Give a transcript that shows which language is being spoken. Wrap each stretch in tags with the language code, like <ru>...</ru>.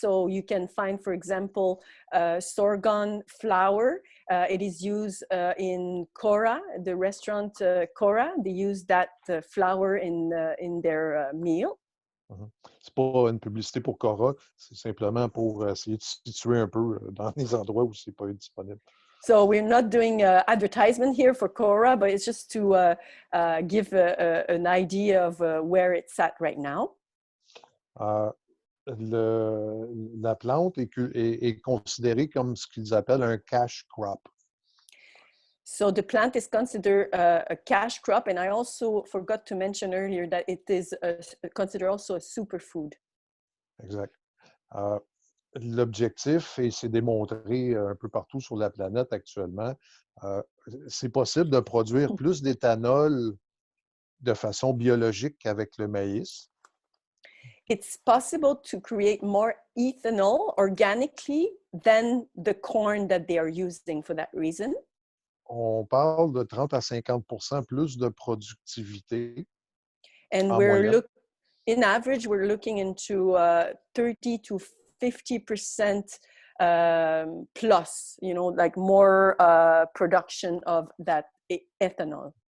<en>So you can find, for example, sorghum flour. It is used in Cora, the restaurant Cora. They use that flour in their meal.</en> <fr>C'est pas une publicité pour Cora, c'est simplement pour essayer de situer un peu dans les endroits où c'est pas disponible.</fr> <en>So we're not doing advertisement here for Cora, but it's just to give an idea of where it's at right now.</en> <fr>La plante est considérée comme ce qu'ils appellent un cash crop.</fr> <en>So the plant is considered a cash crop, and I also forgot to mention earlier that it is considered also a superfood.</en> <fr>Exact. L'objectif, et c'est démontré un peu partout sur la planète actuellement, c'est possible de produire plus d'éthanol de façon biologique qu'avec le maïs.</fr> <en>It's possible to create more ethanol organically than the corn that they are using for that reason.</en> <fr>On parle de 30 à 50% plus de productivité.</fr> <en>And in average, we're looking into 30 to 50% plus, you know, like more production of that ethanol.</en>